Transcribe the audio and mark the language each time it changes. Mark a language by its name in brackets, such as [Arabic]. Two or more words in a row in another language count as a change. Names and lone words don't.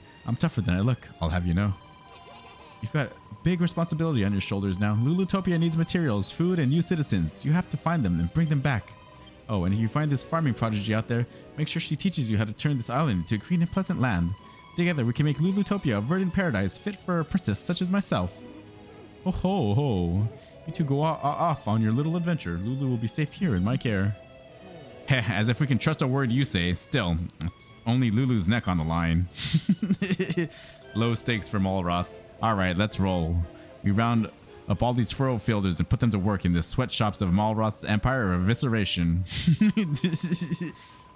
[English] I'm tougher than I look, I'll have you know. You've got big responsibility on your shoulders now. Lulutopia needs materials, food, and new citizens. You have to find them and bring them back. Oh, and if you find this farming prodigy out there, make sure she teaches you how to turn this island into a green and pleasant land. Together, we can make Lulutopia a verdant paradise fit for a princess such as myself. Oh ho ho. You two go off on your little adventure. Lulu will be safe here in my care. Heh, as if we can trust a word you say. Still, it's only Lulu's neck on the line. Low stakes for Malroth. Alright, let's roll. We round up all these Furrowfielders and put them to work in the sweatshops of Malroth's Empire of Evisceration.